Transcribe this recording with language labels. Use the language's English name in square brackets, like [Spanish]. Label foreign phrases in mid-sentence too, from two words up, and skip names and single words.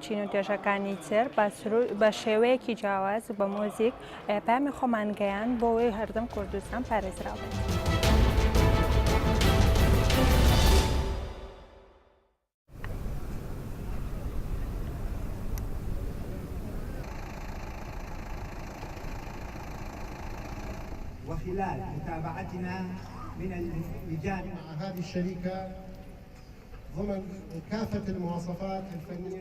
[Central Kurdish] چین و توێژەکانی تر بە شێوەیەکی جیاواز و بە مۆزیک پامی خۆمان گەیان بۆ ئەوەی هەردەم کوردستان پارێزراو بێت. [Arabic] وخلال متابعتنا من اللجان مع هذه الشركة ضمن كافة المواصفات الفنية.